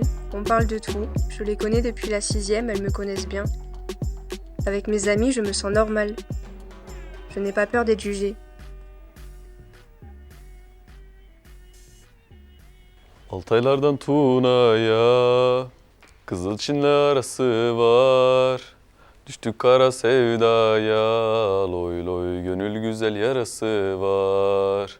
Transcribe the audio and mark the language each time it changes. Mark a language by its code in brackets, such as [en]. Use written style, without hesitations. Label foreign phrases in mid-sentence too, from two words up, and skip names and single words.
[fr] On parle de tout. Je les connais depuis la 6e, elles me connaissent bien. Avec mes amis, je me sens normale. Je n'ai pas peur d'être jugée. [tr] Altaylardan Tuna'ya Kızıl Çin'le arası var. Düştük kara sevdaya Loy loy gönül güzel yarası var.